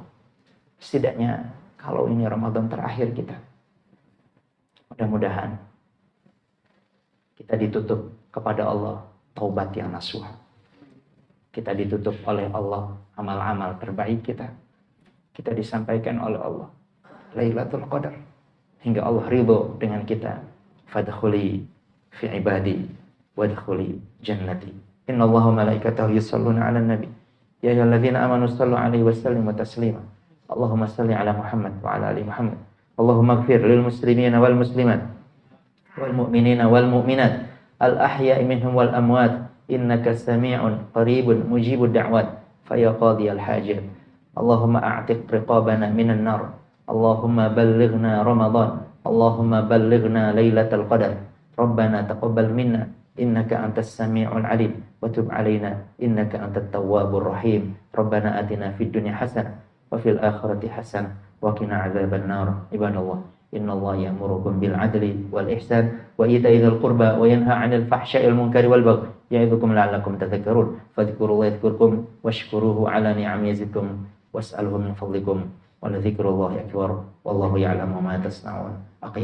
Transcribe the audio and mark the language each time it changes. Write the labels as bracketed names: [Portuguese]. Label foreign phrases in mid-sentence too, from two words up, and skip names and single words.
[Indonesian] Setidaknya kalau ini Ramadan terakhir kita, mudah-mudahan kita ditutup kepada Allah taubat yang nasuha. Kita ditutup oleh Allah amal-amal terbaik kita. Kita disampaikan oleh Allah Lailatul Qadar, hingga Allah ridho dengan kita. [Arabic] فادخلي في عبادي وادخلي جنتي. إن الله ملائكته يصلون على النبي. يا أيها الذين آمنوا صلوا عليه وسلموا تسليما. اللهم صل على محمد وعلى آل محمد اللهم اغفر للمسلمين والمسلمات والمؤمنين والمؤمنات الأحياء منهم والأموات إنك سميع قريب مجيب الدعوات فيا قاضي الحاجات. اللهم أعتق رقابنا من النار اللهم بلغنا رمضان. اللهم بلغنا ليلة القدر ربنا تقبل منا إنك أنت السميع العليم وتب علينا إنك أنت التواب الرحيم. ربنا آتنا في الدنيا حسنة وفي الآخرة حسنة وقنا عذاب النار. عباد الله إن الله يأمركم بالعدل والإحسان وإيتاء ذي القربى وينهى عن الفحشاء والمنكر والبغي يعظكم لعلكم تذكرون. فاذكروا الله يذكركم واشكروه على نعمه يزدكم واسألوه من فضلكم ولذكر الله أكبر والله يعلم ما تصنعون.